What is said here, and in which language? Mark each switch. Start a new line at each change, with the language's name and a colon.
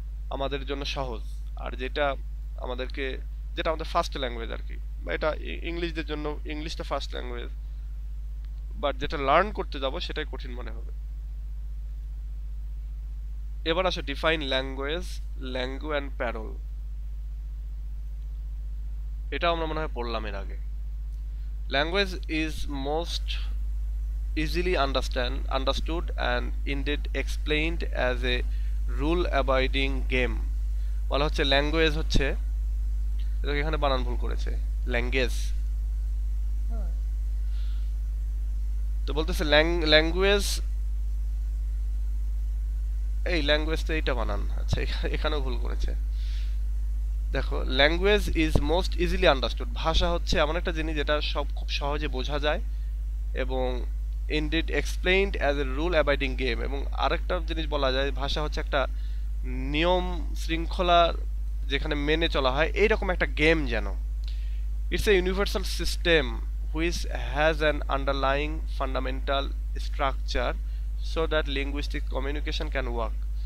Bangla: আমাদের জন্য সহজ, আর যেটা আমাদেরকে, যেটা আমাদের ফার্স্ট ল্যাঙ্গুয়েজ আর কি, বা এটা ইংলিশদের জন্য ইংলিশটা ফার্স্ট ল্যাঙ্গুয়েজ, বাট যেটা লার্ন করতে যাব সেটাই কঠিন মনে হবে। এবার আসো ডিফাইন ল্যাঙ্গুয়েজ, ল্যাঙ্গু অ্যান্ড প্যারল। এটা আমরা মনে হয় পড়লাম এর আগে।
English: Language is most easily understood and indeed explained as a rule abiding game।
Bangla: বলা হচ্ছে ল্যাঙ্গুয়েজ হচ্ছে, এখানে বানান ভুল করেছে, ল্যাঙ্গুয়েজ, তো বলতেছে ল্যাঙ্গুয়েজ, এই ল্যাঙ্গুয়েজ তো এইটা বানান, আচ্ছা এখানেও ভুল করেছে। দেখো,
English: language is most easily understood,
Bangla: ভাষা হচ্ছে এমন একটা জিনিস যেটা সব খুব সহজে বোঝা যায়, এবং
English: indeed explained as a rule abiding game,
Bangla: এবং আরেকটা জিনিস বলা যায় ভাষা হচ্ছে একটা নিয়ম শৃঙ্খলা যেখানে মেনে চলা হয়, এইরকম একটা গেম যেন।
English: It's a universal system which has an underlying fundamental structure so that linguistic communication can work।